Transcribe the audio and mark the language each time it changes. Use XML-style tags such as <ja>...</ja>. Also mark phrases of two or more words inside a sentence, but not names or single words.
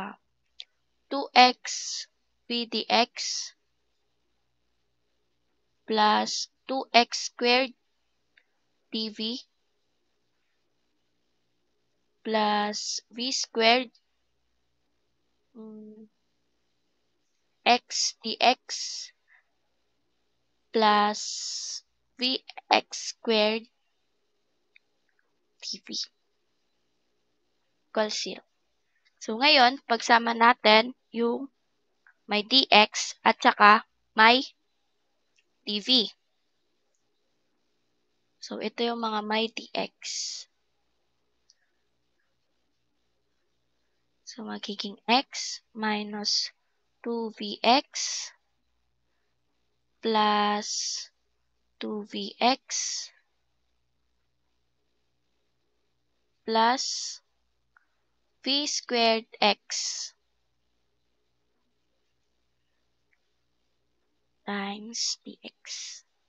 <en>2x v dx plus 2x squared dv plus v squared x dx plus vx squared dv equals 0.</en> <tl>So, ngayon, pagsama natin yung may dx at saka may dv. So, ito yung mga may dx.</tl> <en>So, magiging x minus 2vx plus 2vx plus v squared x times dx.</en>